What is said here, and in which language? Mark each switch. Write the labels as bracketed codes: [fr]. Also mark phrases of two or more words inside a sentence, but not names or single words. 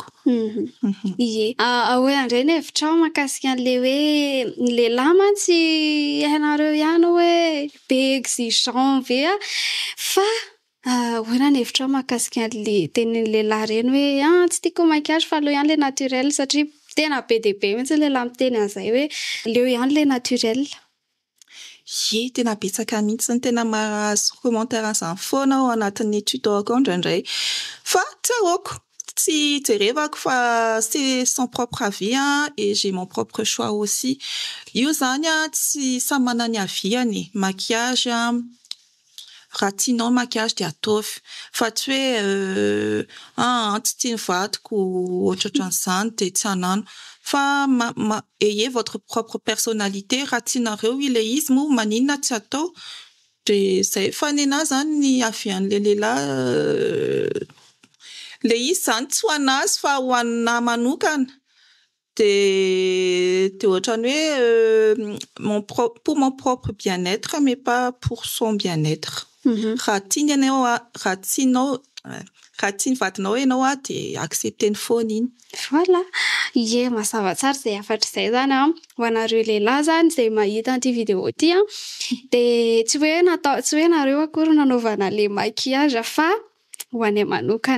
[mg] Ie, ahoana indray ny hevitrao mahakasika an'le hoe ny lehilahy mantsy hainareo ihany hoe be exigeant ve fa ahoana ny hevitrao mahakasika an'le tenin'ny lehilahy reny hoe tsy tiako maquillage fa aleo ihany le naturel satria tena be dia be mihitsy lehilahy miteny an'izay hoe aleo ihany le naturel. Ie, tena betsaka mihitsy ny tena mahazo commentaire an'izany foana ao anatin'ny tuto-ko indraindray fa tsy ahoako. Tsy jerevako fa [fr] c'est son propre avis et j'ai mon propre choix aussi. [mg] Io zany tsy samy manana ny aviany. Maquillage raha tianao maquillage de ataovy fa tsy hoe tsy tiany vadiko ohatran'izany de tsy hanano fa [fr] ayez votre propre personnalité [mg] raha tianareo ilay izy moa maninona tsy atao de zay fa ny anahy zany ny avian'le lehilahy le izy zany tsy ho anazy fa ho anahy manokana de ohatrany hoe [fr] pour mon propre bien-être mais pas pour son bien-être. [mg] Raha tiany vadinao ianao de accepteny foana iny. [fr] Voilà. [mg] Ie, mazava tsara zay afatra zay zany ho anareo lehilahy zany zay mahita an'ity vidéo ty de tsy hoe nareo akory nanaovana le maquillage fa ho anay manokana.